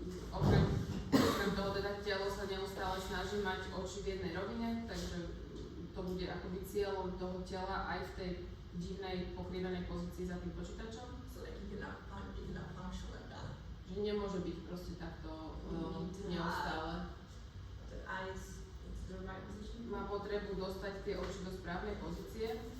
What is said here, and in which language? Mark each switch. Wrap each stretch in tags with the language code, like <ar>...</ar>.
<sk>Okrem toho teda telo sa neustále snaží mať oči v jednej rovine, takže to bude akoby cieľom toho tela aj v tej divnej pokrivenej pozícii za tým počítačom.</sk> <en>So like you cannot function like that.</en> <sk>Že nemôže byť proste takto neustále.</sk> <en>The eyes into the right position.</en> <sk>Má potrebu dostať tie oči do správnej pozície.</sk>